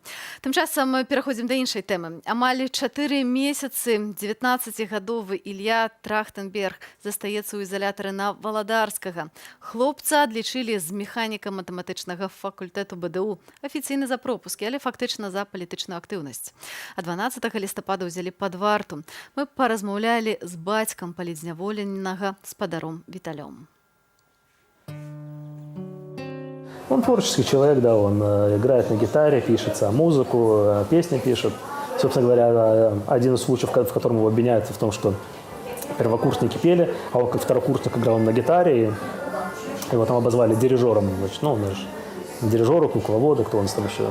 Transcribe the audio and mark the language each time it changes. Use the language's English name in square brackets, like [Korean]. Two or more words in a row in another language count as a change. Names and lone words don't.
[Belarusian] Тым часам мы пераходзім да іншай тэмы. Амаль 4 месяцы 19-гадовы Ілья Трахтенберг застаецца ў изалятары на Валадарскага. Хлопца адлічылі з механіка-матэматычнага факультэту БДУ. Афіцыйна за пропускі, але фактычна за палітычную актыўнасць. А 12 лістапада ўзялі пад варту. Мы паразмаўлялі з бацькам палітзняволенага, спадаром Віталём. [Russian] Он творческий человек, да, он играет на гитаре, пишет музыку, песни пишет. Собственно говоря, один из случаев, в котором его обвиняют в том, что первокурсники пели, а он как второкурсник играл на гитаре, и его там обозвали дирижером, значит, дирижеры, кукловоды, кто он там еще.